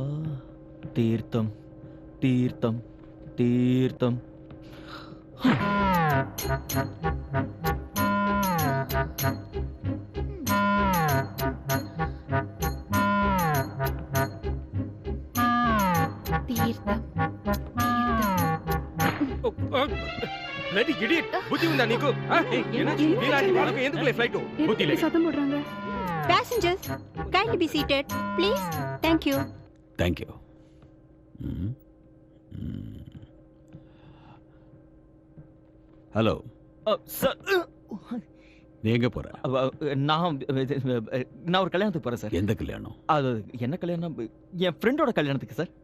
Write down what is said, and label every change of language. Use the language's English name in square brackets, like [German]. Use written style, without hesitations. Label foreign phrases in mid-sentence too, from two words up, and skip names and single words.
[Tamil] தீர்த்தம் தீர்த்தம் தீர்த்தம். தீர்த்தம் [English] bloody idiot [Telugu] బుద్ధి ఉందా నీకు నీలాంటి వాళ్ళకు ఎందుకు ఫ్లైట్ బుద్ధి లేదు [Tamil] சத்தம் போடுறாங்க. [English] Passengers, kindly be seated, please. Thank you. Thank you. [Tamil] ஹலோ. சார், நீ எங்க போற? நான் ஒரு கல்யாணத்துக்கு போறேன் சார். எந்த கல்யாணம்? அது என்ன கல்யாணம்? என் ஃப்ரெண்டோட கல்யாணத்துக்கு சார்.